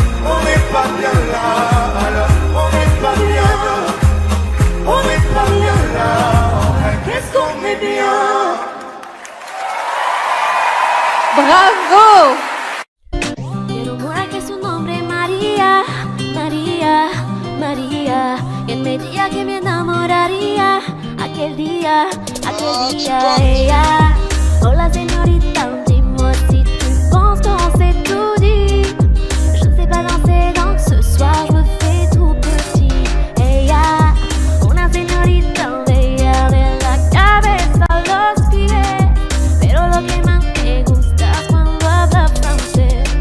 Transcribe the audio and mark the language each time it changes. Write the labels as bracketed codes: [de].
[fr] On n'est pas bien là, alors on n'est pas bien. On n'est pas bien là, qu'est-ce qu'on est bien. [es] ¡Bravo! Quiero morar que su nombre María, María, María. Quien me diría que me enamoraría aquel día, ella. Hola señorita, [fr] dis-moi si tu penses qu'on s'est tout dit. Je ne sais pas danser donc ce soir je me fais tout petit. [es] Ella, una señorita bella de la cabeza a los pies. Pero lo que más me gusta es cuando habla francés.